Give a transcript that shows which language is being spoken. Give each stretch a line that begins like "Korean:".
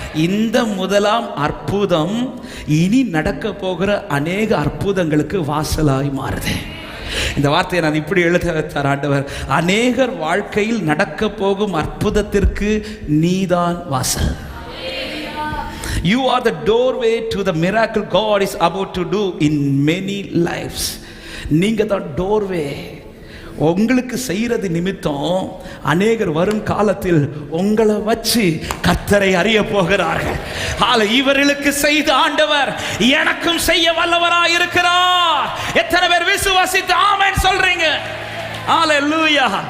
Tamil: இந்த முதலாம் அற்புதம் இனி நடக்க போகிற அநேக அற்புதங்களுக்கு வாசலாய் மாறுது. இந்த வார்த்தையை நான் இப்படி எழுத வைத்தார் ஆண்டவர். அநேகர் வாழ்க்கையில் நடக்க போகும் அற்புதத்திற்கு நீதான் வாசல்.
English: You are the doorway to the miracle God is about to do in many lives.
Tamil: நீங்க தான் doorway. உங்களுக்கு செய்யறது நிமித்தம் அநேகர் வரும் காலத்தில் உங்களை வச்சு கர்த்தரை அறிய போகிறார்கள். இவர்களுக்கு செய்த ஆண்டவர் எனக்கும் செய்ய வல்லவராய் இருக்கிறார். எத்தனை பேர் விசுவாசித்து ஆமென் சொல்றீங்க? ஹalleluya.